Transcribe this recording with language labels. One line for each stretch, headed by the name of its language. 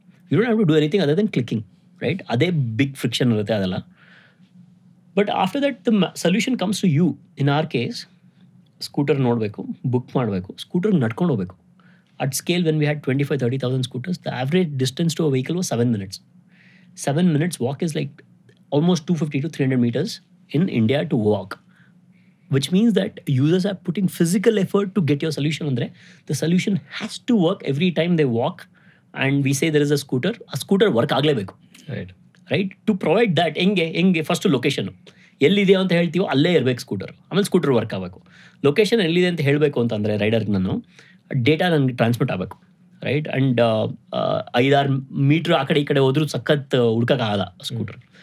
English: You don't have to do anything other than clicking, right?
Kannada: ಅದೇ big friction ಇರುತ್ತೆ ಅದೆಲ್ಲ.
English: But after that the solution comes to you. In our case
Kannada: scooter ನೋಡಬೇಕು, book ಮಾಡಬೇಕು, ಸ್ಕೂಟರ್ಗೆ ನಡ್ಕೊಂಡು ಹೋಗಬೇಕು.
English: At scale when we had 25,000-30,000 scooters, the average distance to a vehicle was 7 minutes. 7 minutes walk is like almost 250 to 300 meters in India to walk, which means that users are putting physical effort to get your solution. Andre, the solution has to work every time they walk, and we say there is a scooter work
Kannada: ಆಗಲೇಬೇಕು,
English: right? To provide that,
Kannada: ಹೆಂಗೆ first location ಎಲ್ಲಿದೆ ಅಂತ ಹೇಳ್ತೀವೋ ಅಲ್ಲೇ ಇರಬೇಕು scooter. ಆಮೇಲೆ scooter work ಆಗಬೇಕು. Location ಎಲ್ಲಿದೆ ಅಂತ ಹೇಳಬೇಕು ಅಂತಂದರೆ ರೈಡರ್ಗೆ ನಾನು ಡೇಟಾ ನನಗೆ ಟ್ರಾನ್ಸ್ಮಿಟ್ ಆಗಬೇಕು, ರೈಟ್? ಆ್ಯಂಡ್ 5-6 ಮೀಟ್ರ್ ಆ ಕಡೆ ಈ ಕಡೆ ಹೋದ್ರೂ ಸಖತ್ ಹುಡ್ಕೋಕ್ಕಾಗಲ್ಲ ಸ್ಕೂಟರ್.